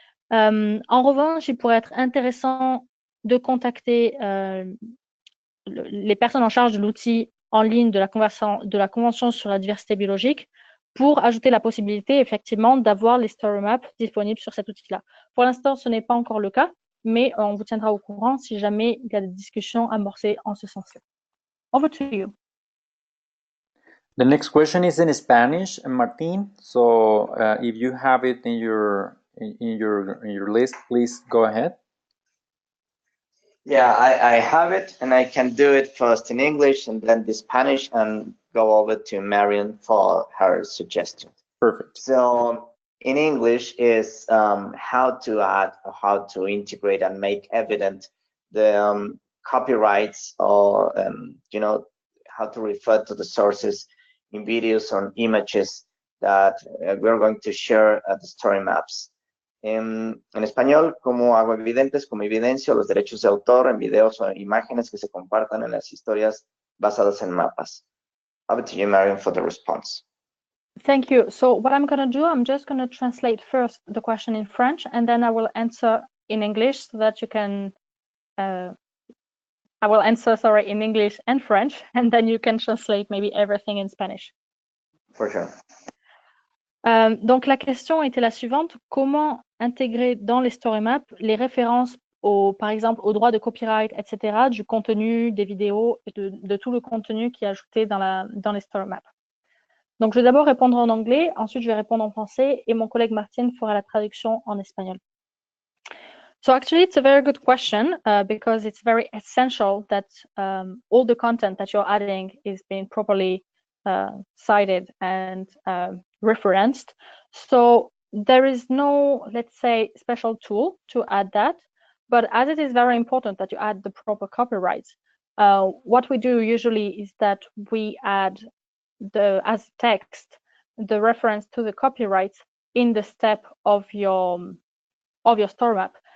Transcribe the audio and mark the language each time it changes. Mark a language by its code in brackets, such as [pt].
[fr] En revanche, il pourrait être intéressant de contacter les personnes en charge de l'outil en ligne de la Convention sur la diversité biologique pour ajouter la possibilité, effectivement, d'avoir les story maps disponibles sur cet outil-là. Pour l'instant, ce n'est pas encore le cas, mais on vous tiendra au courant si jamais il y a des discussions amorcées en ce sens-là. [en] Over to you. The next question is in Spanish, Martin. So if you have it in your list, please go ahead. Yeah, I have it, and I can do it first in English and then the Spanish, and go over to Marion for her suggestion. Perfect. So in English is how to add or how to integrate and make evident the copyrights, or you know, how to refer to the sources in videos or images that we're going to share at the story maps. [es] En español, cómo hago evidentes, como evidencio los derechos de autor en videos o imágenes que se compartan en las historias basadas en mapas. [en] Over to you, Marion, for the response. Thank you. So what I'm going to do, I'm just going to translate first the question in French, and then I will answer in English so that you can, I will answer, sorry, in English and French, and then you can translate maybe everything in Spanish. For sure. [fr] Donc la question était la suivante: comment intégrer dans les story maps les références par exemple aux droits de copyright, etc., du contenu, des vidéos, et de tout le contenu qui est ajouté dans les story maps. Donc je vais d'abord répondre en anglais, ensuite je vais répondre en français, et mon collègue Martine fera la traduction en espagnol. [en] So actually it's a very good question because it's very essential that all the content that you're adding is being properly cited and referenced. So there is no, let's say, special tool to add that, but as it is very important that you add the proper copyrights, what we do usually is that we add as text the reference to the copyrights in the step of your story map.